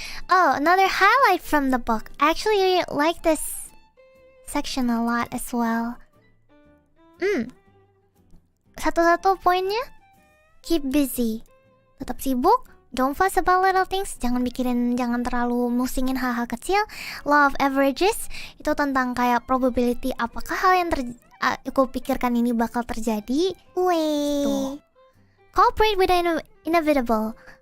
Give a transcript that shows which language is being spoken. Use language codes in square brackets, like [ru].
[en] Oh, another highlight from the book. I actually like this section a lot as well. [id] Satu-satu poinnya, [en] keep busy. [id] Tetap sibuk. [en] Don't fuss about little things. [id] Jangan terlalu musingin hal-hal kecil. Law of averages itu tentang kayak probability, apakah hal yang aku pikirkan ini bakal terjadi. Tuh. [en] Cooperate with the inevitable.